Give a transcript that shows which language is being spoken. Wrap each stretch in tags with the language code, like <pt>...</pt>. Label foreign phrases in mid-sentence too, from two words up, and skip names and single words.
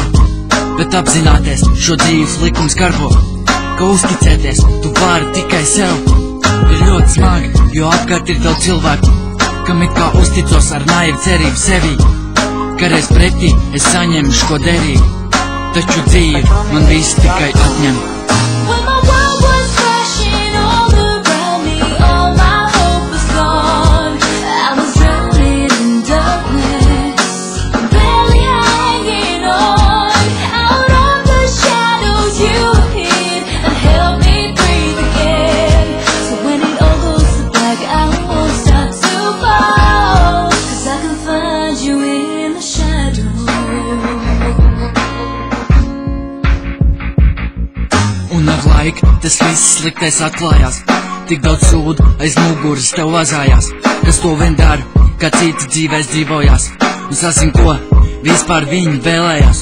<lv>Bet apzināties šo dzīves likums garbo, ka uzticēties tu vari tikai sev. Ir ļoti smagi, jo apkārt ir daudz cilvēku, kam it kā uzticos ar naivu cerību sevī, ka reiz pretī es saņemšu ko derīgu, taču dzīve man visu tikai atņem.</lv> <en>When my world was crashing all around me, all my hope was gone. I was drowning in darkness, barely hanging on. Out of the shadows you appeared and helped me breathe again. So when it all goes to black, I won't stop to fall, 'cause I can find you in the shadows.</en> <lv>Un ar laiku tas viss sliktais atklājās. Tik daudz sūdu aiz muguras tev vazājās, kas to vien dara, kā citi dzīvēs dzīvojās. Un sazin ko, vispār viņi vēlējās.</lv>